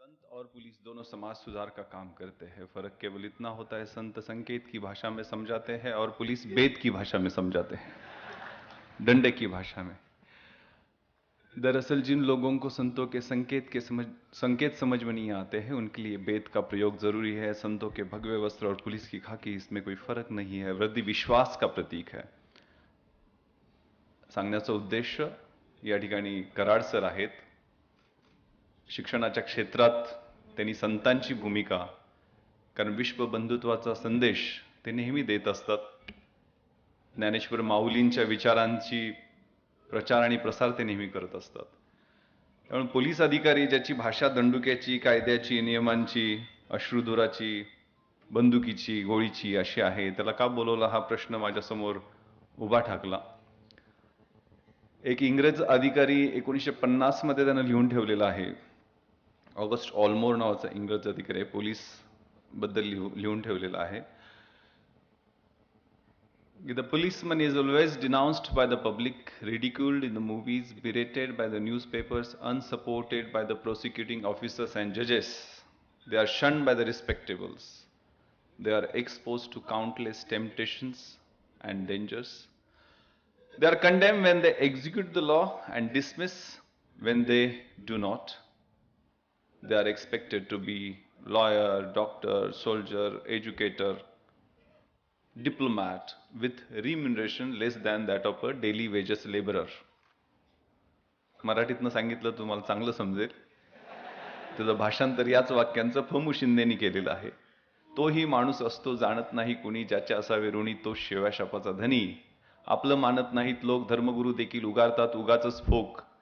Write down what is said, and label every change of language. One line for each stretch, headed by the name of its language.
Hindi: और पुलिस दोनों समाज सुधार का काम करते हैं। फर्क केवल इतना होता है, संत संकेत की भाषा में समझाते हैं और पुलिस वेद की भाषा में समझाते हैं, डंडे की भाषा में। दरअसल जिन लोगों को संतों के संकेत समझ में नहीं आते हैं, उनके लिए वेद का प्रयोग जरूरी है। संतों के भगवे वस्त्र और पुलिस की खाकी, इसमें कोई फर्क नहीं है। वृद्धि विश्वास का प्रतीक है।
Marathi: सांगण्याचा उद्देश्य, या ठिकाणी कराड सर आहेत, शिक्षणाच्या क्षेत्रात त्यांनी संतांची भूमिका, कारण विश्व बंधुत्वाचा संदेश ते नेहमी देत असतात। ज्ञानेश्वर माऊलींच्या विचारांची प्रचार आणि प्रसार ते नेहमी करत असतात। त्यामुळे पोलीस अधिकारी ज्याची भाषा दंडुक्याची, कायद्याची, नियमांची, अश्रुधुराची, बंदुकीची, गोळीची अशी आहे, त्याला का बोलवला हा प्रश्न माझ्यासमोर उभा ठाकला। एक इंग्रज अधिकारी 1950 मध्ये त्यानं लिहून ठेवलेला आहे, ऑगस्ट ऑलमोर नावाचा इंग्रज अधिकारी आहे, पोलीस बद्दल लिहून ठेवलेला आहे।
English: The policeman is always denounced by the public, ridiculed in the movies, berated by the newspapers, unsupported by the prosecuting officers and judges. They are shunned by the respectables. They are exposed to countless temptations and dangers. They are condemned when they execute the law and dismiss when they do not. They are expected to be lawyer, doctor, soldier, educator, diplomat with remuneration less than that of a daily wages laborer.
Marathi: मराठीतनं सांगितलं तुम्हाला चांगलं समजेल, त्याचं भाषांतर याच वाक्यांचं फमू शिंदेनी केलेलं आहे। तोही माणूस असतो जाणत नाही कुणी, ज्याचे असावे ऋणी तो शिव्या शापाचा धनी। आपलं मानत नाहीत लोक, धर्मगुरू देखील उगारतात उगाचच फोक।